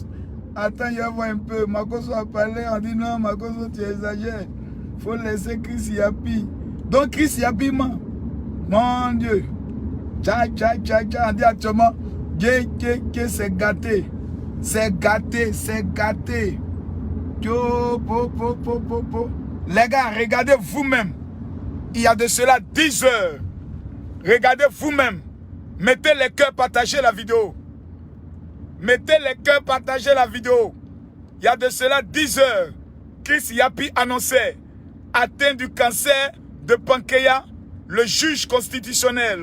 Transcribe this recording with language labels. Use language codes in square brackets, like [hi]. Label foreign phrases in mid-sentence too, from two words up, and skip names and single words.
[fr] Attends, je vois un peu. Makoso a parlé, on dit non, Makoso tu exagères. Faut laisser Chris Yapi. Donc Chris Yapi ment. Mon Dieu. Tcha tcha tcha tcha. On dit actuellement, c'est gâté. C'est gâté, c'est gâté. Yo, po, po, po, po, po. Les gars, regardez vous-même. Il y a de cela 10 heures. Regardez vous-même. Mettez les cœurs, partagez la vidéo. Mettez les cœurs, partagez la vidéo. Il y a de cela 10 heures. Chris Yapi annonçait atteint du cancer de pancréas, le juge constitutionnel.